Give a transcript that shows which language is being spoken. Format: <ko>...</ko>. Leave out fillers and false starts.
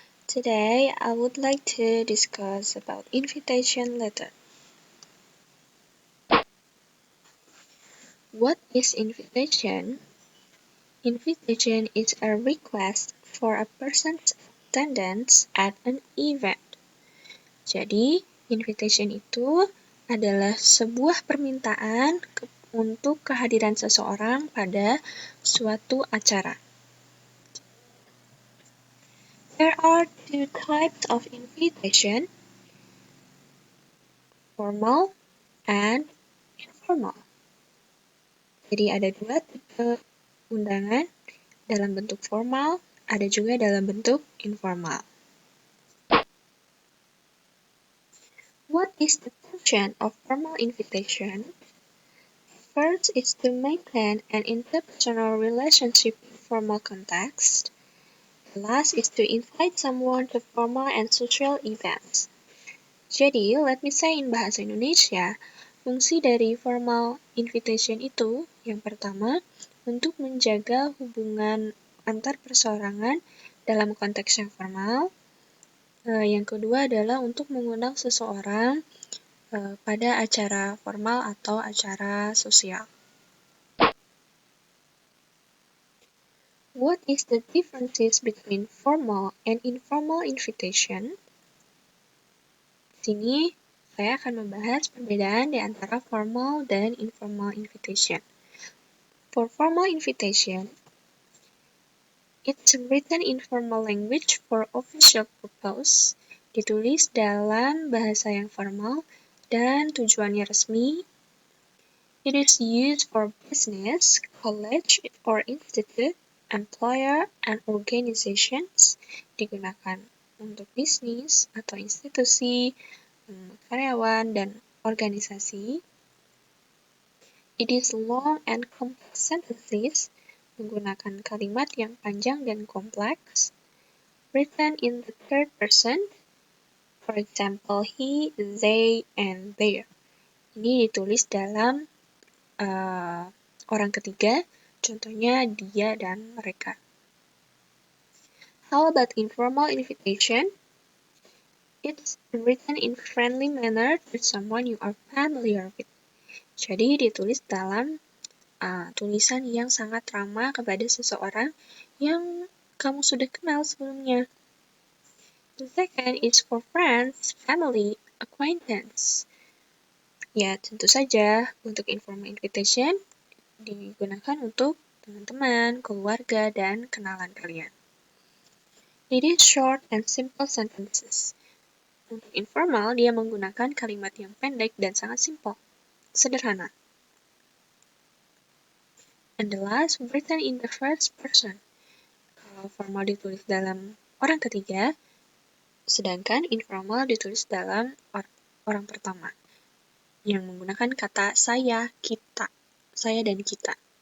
<en>Today, I would like to discuss about invitation letter. What is invitation? Invitation is a request for a person's attendance at an event.</en> <id>Jadi, invitation itu adalah sebuah permintaan untuk kehadiran seseorang pada suatu acara.</id> <en>There are two types of invitation, formal and informal.</en> <id>Jadi ada dua tipe undangan, dalam bentuk formal, ada juga dalam bentuk informal.</id> <en>What is the function of formal invitation? First is to maintain an interpersonal relationship in formal context. The last is to invite someone to formal and social events.</en> <id>Jadi,</id> <en>let me say in bahasa Indonesia,</en> <id>fungsi dari formal invitation itu, yang pertama, untuk menjaga hubungan antar perseorangan dalam konteks yang formal. Yang kedua adalah untuk mengundang seseorang pada acara formal atau acara sosial.</id> <en>What is the differences between formal and informal invitation?</en> <id>Di sini saya akan membahas perbedaan di antara formal dan informal invitation.</id> <en>For formal invitation, it's written in formal language for official purpose,</en> <id>ditulis dalam bahasa yang formal dan tujuannya resmi.</id> <en>It is used for business, college or institute, employer and organizations,</en> <id>digunakan untuk bisnis atau institusi, karyawan dan organisasi.</id> <en>It is long and complex sentences,</en> <id>menggunakan kalimat yang panjang dan kompleks.</id> <en>Written in the third person, for example, he, they, and their.</en> <id>Ini ditulis dalam orang ketiga, contohnya dia dan mereka.</id> <en>How about informal invitation? It's written in friendly manner to someone you are familiar with.</en> <id>Jadi ditulis dalam tulisan yang sangat ramah kepada seseorang yang kamu sudah kenal sebelumnya.</id> <en>The second is for friends, family, acquaintance.</en> <id>Ya, tentu saja untuk informal invitation digunakan untuk teman-teman, keluarga, dan kenalan kalian.</id> <en>It is short and simple sentences.</en> <id>Untuk informal, dia menggunakan kalimat yang pendek dan sangat simple, sederhana.</id> <en>And the last, written in the first person.</en> <id>Kalau formal ditulis dalam orang ketiga, sedangkan informal ditulis dalam orang pertama, yang menggunakan kata saya, kita, saya dan kita.</id>